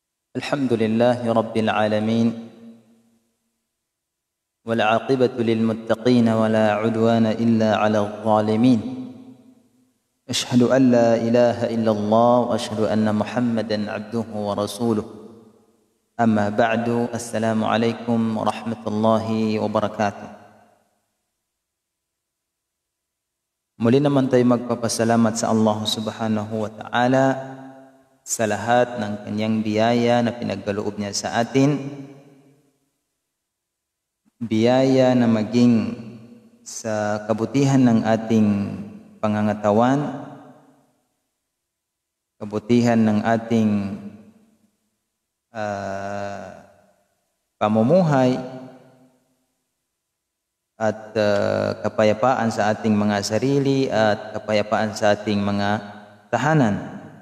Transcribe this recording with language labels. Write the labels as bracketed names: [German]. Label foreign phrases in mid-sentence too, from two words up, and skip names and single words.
[Arabic] الحمد لله رب العالمين، والعاقبة للمتقين ولا عدوان إلا على الظالمين. أشهد أن لا إله إلا الله وأشهد أن محمدا عبده ورسوله. أما بعد، السلام عليكم ورحمة الله وبركاته. [Filipino] Muli naman tayo magpapasalamat sa [Arabic] الله سبحانه وتعالى [Filipino] sa lahat ng kanyang biyaya na pinagkaloob niya sa atin. Biyaya na maging sa kabutihan ng ating pangangatawan, kabutihan ng ating pamumuhay, at kapayapaan sa ating mga sarili at kapayapaan sa ating mga tahanan.